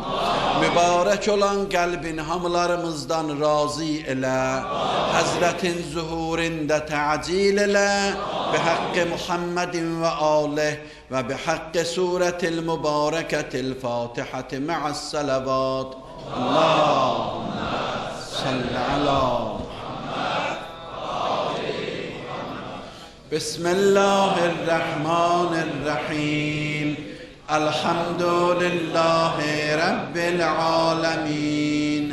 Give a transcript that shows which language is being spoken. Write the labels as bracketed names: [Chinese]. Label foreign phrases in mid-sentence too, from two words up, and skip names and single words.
[Azerbaijani] Mübarək olan qəlbin hamılarımızdan razı elə. Həzrətin zuhurində tə'cil elə. [Arabic] بحق محمد وآله وبحق السورة المباركة الفاتحة مع الصلوات. اللهم صل على بسم الله الرحمن الرحيم الحمد لله رب العالمين